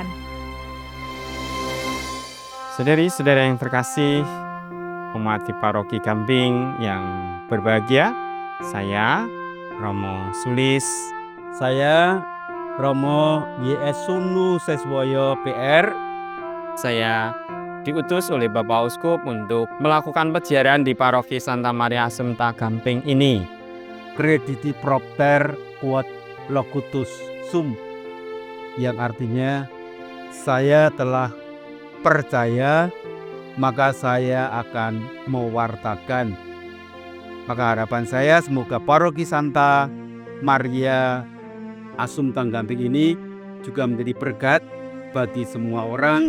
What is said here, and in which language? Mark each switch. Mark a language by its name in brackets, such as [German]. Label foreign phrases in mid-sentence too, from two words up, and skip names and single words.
[Indonesian] Saudari-saudara yang terkasih, umat di Paroki Gamping yang berbahagia, saya Romo Sulis, saya Romo YS Sunu Seswoyo PR. Saya diutus oleh Bapak Uskup untuk melakukan peziarahan di Paroki Santa Maria Assumpta Gamping ini. [Latin] Krediti propter quod locutus sum, [Indonesian] yang artinya saya telah percaya maka saya akan mewartakan. Maka harapan saya semoga Paroki Santa Maria Assumpta Gamping ini juga menjadi berkat bagi semua orang.